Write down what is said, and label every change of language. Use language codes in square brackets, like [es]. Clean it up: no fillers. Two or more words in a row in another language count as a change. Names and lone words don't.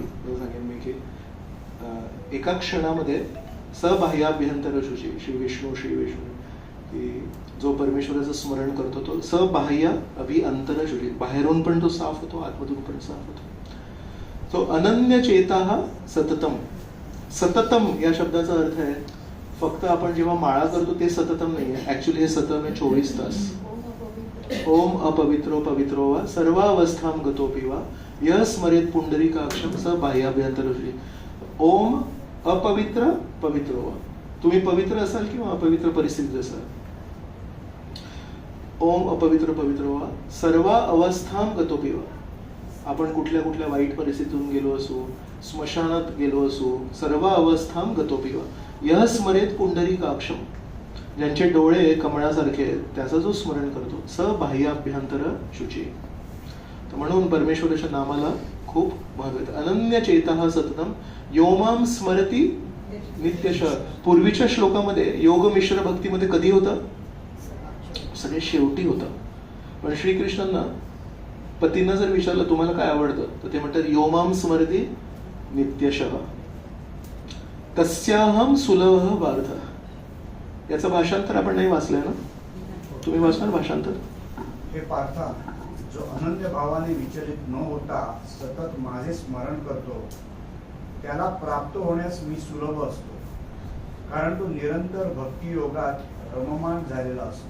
[mr] सांगेन मी की एका क्षणामध्ये [sa] सबाह्याभ्यंतर शुची, [mr] श्री विष्णू की जो परमेश्वराचं स्मरण करतो तो [sa] सबाह्य अभिअंतर शुची, [mr] बाहेरून पण तो साफ होतो, आतमधून पण साफ होतो. [sa] तो अनन्य चेता सततम. [mr] सततम या शब्दाचा अर्थ आहे फक्त आपण जेव्हा माळा करतो ते सततम नाही आहे. ऍक्च्युली हे सतम आहे 24 तास. [sa] ओम अपवित्रो पवित्रो वा सर्वावस्थाम गतोपि वा यः स्मरेत पुंडरीकाक्षम स बाह्याभ्यंतर. ओम अपवित्र पवित्रो वा, [mr] तुम्ही पवित्र असाल किंवा अपवित्र परिस्थितीत असाल. [sa] ओम अपवित्र पवित्रो वा सर्व अवस्थाम गतोपि वा, [mr] आपण कुठल्या कुठल्या वाईट परिस्थितीतून गेलो असू, स्मशानात गेलो असू, [sa] सर्व अवस्थाम गतोपि वा यः स्मरेत पुंडरीकाक्षम, [mr] ज्यांचे डोळे कमळासारखे आहेत त्याचं जो स्मरण करतो [sa] स बाह्याभ्यंतर शुची. [mr] तर म्हणून परमेश्वराच्या नामाला खूप महत्व आहे. [sa] अनन्य चेता सततम योमाम स्मरती नित्यशः. [mr] पूर्वीच्या श्लोकामध्ये योग मिश्र भक्तीमध्ये कधी होतं, सगळे शेवटी होतं. पण श्रीकृष्णांना पतींना जर विचारलं तुम्हाला काय आवडतं तर ते म्हणतात [sa] योमाम स्मरती नित्यशः तस्याहम सुलभ पार्थ. [mr] याचं भाषांतर आपण नाही वाचलंय ना, तुम्ही वाचणार भाषांतर. हे पार्था, जो अनन्य भावाने विचलित न होता सतत माझे स्मरण करतो त्याला प्राप्त होण्यास मी सुलभ असतो, कारण तो निरंतर भक्ती योगात रममाण झालेला असतो.